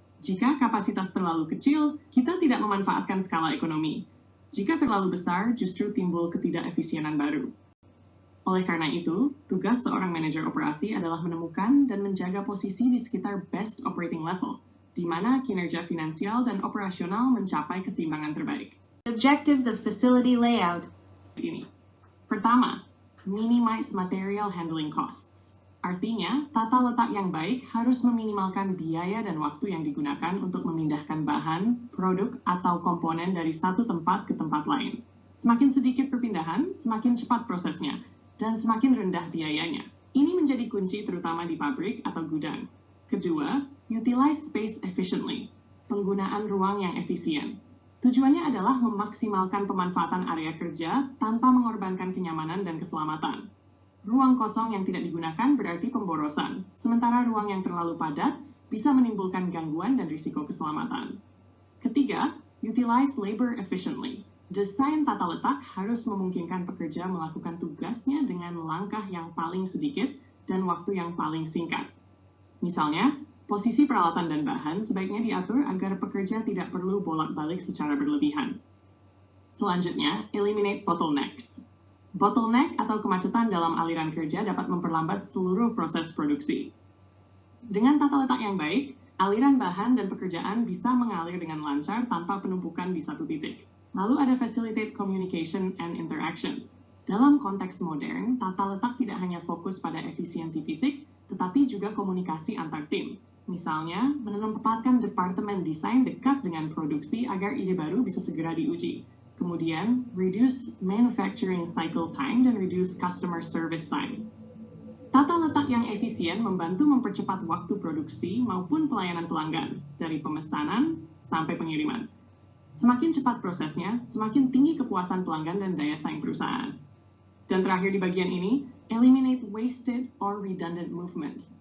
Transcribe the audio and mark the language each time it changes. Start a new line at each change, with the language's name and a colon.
Indonesian: Jika kapasitas terlalu kecil, kita tidak memanfaatkan skala ekonomi. Jika terlalu besar, justru timbul ketidakefisienan baru. Oleh karena itu, tugas seorang manajer operasi adalah menemukan dan menjaga posisi di sekitar best operating level, di mana kinerja finansial dan operasional mencapai keseimbangan terbaik.
English: Objectives of facility layout.
Indonesian: Ini. Pertama,
English: minimize material handling costs.
Indonesian: Artinya, tata letak yang baik harus meminimalkan biaya dan waktu yang digunakan untuk memindahkan bahan, produk, atau komponen dari satu tempat ke tempat lain. Semakin sedikit perpindahan, semakin cepat prosesnya, dan semakin rendah biayanya. Ini menjadi kunci terutama di pabrik atau gudang. Kedua,
English: utilize space efficiently.
Indonesian: Penggunaan ruang yang efisien. Tujuannya adalah memaksimalkan pemanfaatan area kerja tanpa mengorbankan kenyamanan dan keselamatan. Ruang kosong yang tidak digunakan berarti pemborosan, sementara ruang yang terlalu padat bisa menimbulkan gangguan dan risiko keselamatan. Ketiga,
English: utilize labor efficiently.
Indonesian: Desain tata letak harus memungkinkan pekerja melakukan tugasnya dengan langkah yang paling sedikit dan waktu yang paling singkat. Misalnya, posisi peralatan dan bahan sebaiknya diatur agar pekerja tidak perlu bolak-balik secara berlebihan. Selanjutnya,
English: eliminate bottlenecks.
Indonesian: Bottleneck atau kemacetan dalam aliran kerja dapat memperlambat seluruh proses produksi. Dengan tata letak yang baik, aliran bahan dan pekerjaan bisa mengalir dengan lancar tanpa penumpukan di satu titik. Lalu ada
English: facilitate communication and interaction.
Indonesian: Dalam konteks modern, tata letak tidak hanya fokus pada efisiensi fisik, tetapi juga komunikasi antar tim. Misalnya, menempatkan departemen desain dekat dengan produksi agar ide baru bisa segera diuji. Kemudian,
English: reduce manufacturing cycle time dan reduce customer service time.
Indonesian: Tata letak yang efisien membantu mempercepat waktu produksi maupun pelayanan pelanggan, dari pemesanan sampai pengiriman. Semakin cepat prosesnya, semakin tinggi kepuasan pelanggan dan daya saing perusahaan. Dan terakhir di bagian ini,
English: eliminate wasted or redundant movement.